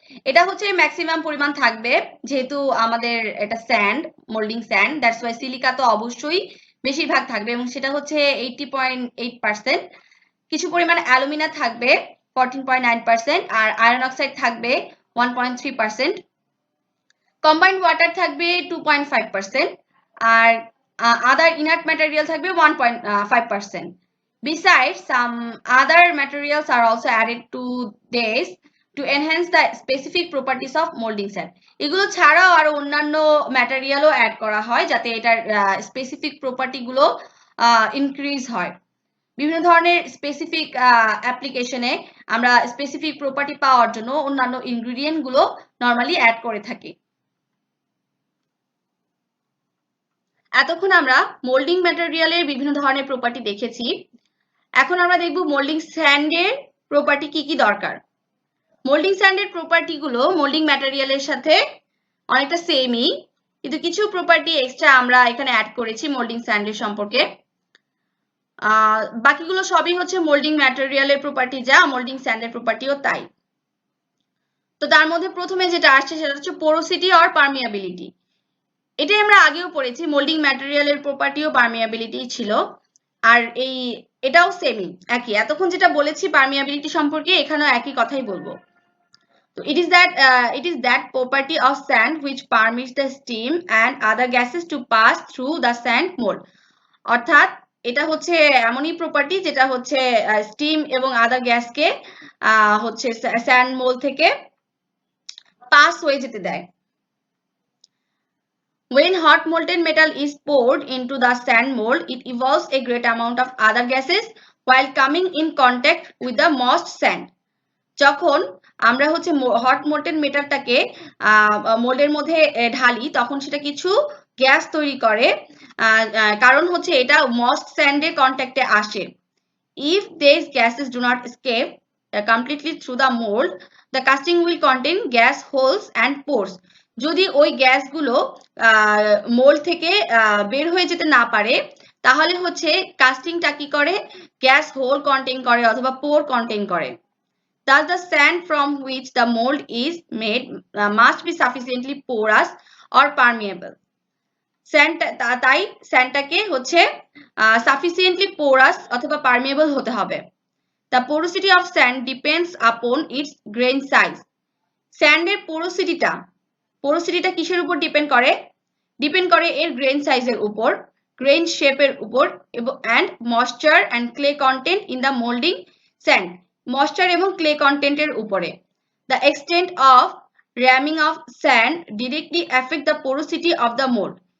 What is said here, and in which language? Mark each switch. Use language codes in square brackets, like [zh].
[bn] এটা হচ্ছে ম্যাক্সিমাম পরিমাণ থাকবে, যেহেতু আমাদের এটা sand, moulding sand, that's why silica তো অবশ্যই বেশিরভাগ থাকবে, এবং সেটা হচ্ছে 80.8%। কিছু পরিমাণ অ্যালুমিনা থাকবে 14.9%, আর আয়রন অক্সাইড থাকবে 1.3%। কম্বাইন্ড ওয়াটার থাকবে 2.5%, আর আদার ইনার্ট ম্যাটেরিয়াল থাকবে 1.5%. [en] Besides, some other materials are also added to this to enhance the specific properties of molding sand. [bn] এগুলো ছাড়াও আরো অন্যান্য ম্যাটেরিয়ালও অ্যাড করা হয়, যাতে এটার স্পেসিফিক প্রপার্টি গুলো ইনক্রিজ হয়। বিভিন্ন ধরনের স্পেসিফিক অ্যাপ্লিকেশনে আমরা স্পেসিফিক প্রপার্টি পাওয়ার জন্য অন্যান্য ইনগ্রেডিয়েন্ট গুলো নরমালি অ্যাড করে থাকি। এতক্ষণ আমরা মোল্ডিং ম্যাটেরিয়ালের বিভিন্ন ধরনের প্রপার্টি দেখেছি। এখন আমরা দেখব মোল্ডিং স্যান্ডের প্রপার্টি কি কি দরকার। মোল্ডিং স্যান্ডের প্রপার্টি গুলো মোল্ডিং ম্যাটেরিয়ালের সাথে অনেকটা সেমই, কিন্তু কিছু প্রপার্টি এক্সট্রা আমরা এখানে অ্যাড করেছি মোল্ডিং স্যান্ডের সম্পর্কে। বাকিগুলো সবই হচ্ছে মোল্ডিং ম্যাটেরিয়ালের প্রপার্টি, যা মোল্ডিং স্যান্ডের প্রপার্টিও তাই। তো তার মধ্যে প্রথমে যেটা আসছে সেটা হচ্ছে পোরোসিটি অর পারমিয়াবিলিটি। এটাই আমরা আগেও পড়েছি, মোল্ডিং ম্যাটেরিয়ালের প্রপার্টিও পারমিয়াবিলিটি ছিল, আর এটাও সেমই, একই। এতক্ষণ যেটা বলেছি পারমিয়াবিলিটি সম্পর্কে, এখানেও একই কথাই বলবো। [en] তো it is that property of sand which permits the steam and other gases to pass through the sand mold. [bn] অর্থাৎ এটা হচ্ছে এমনই প্রপার্টি যেটা হচ্ছে স্টিম এবং আদার গ্যাসকে হচ্ছে স্যান্ড মোল্ড থেকে পাস হয়ে যেতে দেয়। [en] When hot molten metal is poured into the sand mold, it evolves a great amount of other gases while coming in contact with the moist sand. [bn] যখন আমরা হচ্ছে হট মোল্টেন মেটালটাকে মোল্ডের মধ্যে ঢালি, তখন সেটা কিছু গ্যাস তৈরি করে, কারণ হচ্ছে এটা মস্ট স্যান্ডের কন্ট্যাক্টে আসে। [en] If these gases do not escape completely through the mold, the casting will contain gas holes and pores. [bn] যদি ওই গ্যাসগুলো মোল্ড থেকে বের হয়ে যেতে না পারে, তাহলে হচ্ছে কাস্টিংটা কি করে, গ্যাস হোল কন্টেইন করে অথবা পোর কন্টেইন করে। [en] Thus, the sand from which the mold is made must be sufficiently porous or permeable. [bn] তাই স্যান্ডটাকে হচ্ছে sufficiently porous অথবা permeable হতে হবে। [en] The porosity of sand depends upon its grain size. [bn] স্যান্ডের পোরোসিটিটা কিসের উপর ডিপেন্ড করে? ডিপেন্ড করে এর গ্রেন সাইজের উপর, গ্রেন শেপের উপর, [en] and moisture and clay content in the molding sand. [bn] Moisture এবং ক্লে কন্টেন্টের উপরে। [en] The extent of ramming of sand directly affect the porosity of the mold.